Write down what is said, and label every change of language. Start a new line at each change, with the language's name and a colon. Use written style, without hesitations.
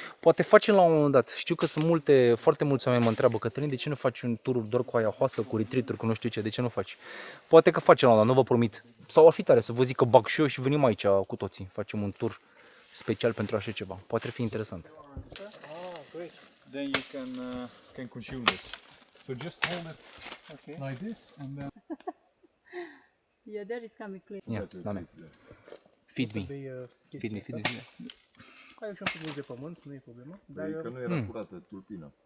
Romanian: Poate facem la un moment dat. Știu că sunt foarte mulți oameni mă întreabă, Cătălin, de ce nu faci un tur doar cu ayahuasca, cu retreat-uri, cu nu știu ce, de ce nu faci? Poate că facem la un moment dat, nu vă promit. Sau ar fi tare să vă zic că bag și eu și venim aici cu toții. Facem un tur special pentru așa ceva. Poate fi interesant.
English: Great. Then you can consume this. So just hold it like this, and then. Yeah, there it can be clean.
Romanian: Ia, Doamne.
English: Feed me. Feed me.
Romanian: Ai și un pic de pământ, nu e problemă. Dar Că nu era curată tulpina.